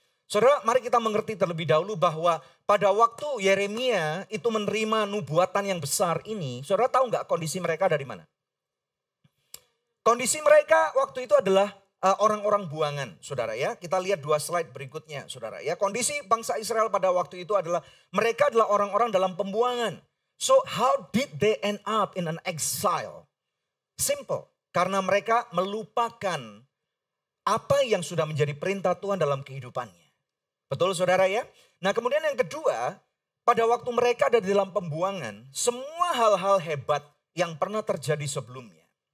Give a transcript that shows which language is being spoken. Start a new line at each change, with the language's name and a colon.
Indonesian: Saudara, mari kita mengerti terlebih dahulu bahwa pada waktu Yeremia itu menerima nubuatan yang besar ini, saudara tahu nggak kondisi mereka dari mana? Kondisi mereka waktu itu adalah orang-orang buangan, saudara ya. Kita lihat 2 slide berikutnya, saudara ya. Kondisi bangsa Israel pada waktu itu adalah mereka adalah orang-orang dalam pembuangan.
English: So how did they end up in an exile?
Indonesian: Simple, karena mereka melupakan apa yang sudah menjadi perintah Tuhan dalam kehidupannya. Betul saudara ya? Nah kemudian yang kedua, pada waktu mereka ada di dalam pembuangan, semua hal-hal hebat yang pernah terjadi sebelumnya.